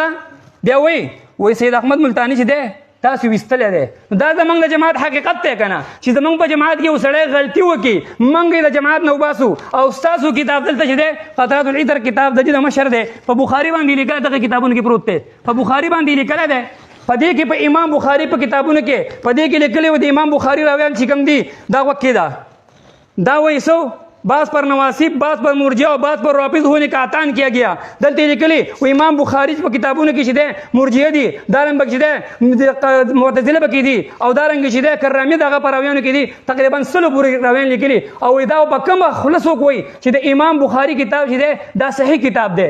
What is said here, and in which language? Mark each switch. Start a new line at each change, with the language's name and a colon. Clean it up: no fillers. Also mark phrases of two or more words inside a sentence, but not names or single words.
Pashto: بیا وایي سید احمد ملتاني چې دی تاسو ویستلی دی، دا زمونږ د جماعت حقیقت دی که نه چې زمونږ په جماعت کې یو سړی غلطي وکړي موږ یې د جماعت نه وباسو. او ستاسو کتاب دلته چې دی قطرات العطر کتاب د د مشر دی په بخاري باندې لیکلی، دغه کتابونو کې پروت دی په بخاري باندې لیکلی دی، په دې کې په امام بخاري په کتابونو کې په دې کې لیکلی و د امام بخاري راویان چې کوم دي دا وکې ده دا وایي سو
Urdu: بعض پر نواسب بعض پر مرجع اور بعض پر رافض ہونے کا اعتان کیا گیا.
Pashto: دلته لیکلي و امام بخاري په کتابونو کې چې دی مرجعه دي، دارنګ چې دی معتزله پکې دي او دارنګ چې دی کرامي دغه پراویانو کې دي تقریبا 100 پورې راویان لیکلي او دا په کومه خلاصو کوي چې د امام بخاري کتاب چې دی دا صحیح کتاب دی.